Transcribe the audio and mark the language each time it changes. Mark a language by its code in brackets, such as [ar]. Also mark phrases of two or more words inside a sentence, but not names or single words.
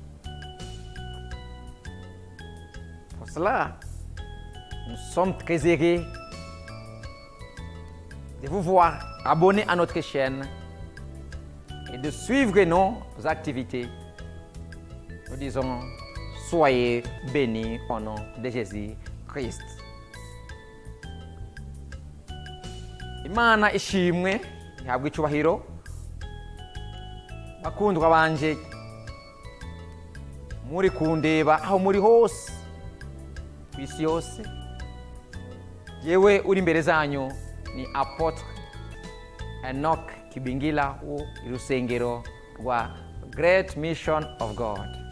[fr] Pour cela, nous sommes très heureux de vous voir abonné à notre chaîne et de suivre nos activités. Nous disons, soyez bénis au nom de Jésus-Christ. [rw] Imana ishimwe, ihabwe icyubahiro. Bakundwa banje, muri kundeba aho muri hose kwisi yose, yewe uri imbere zanyu ni Apotre Enoch Kibingila w'urusengero rwa Great Mission of God.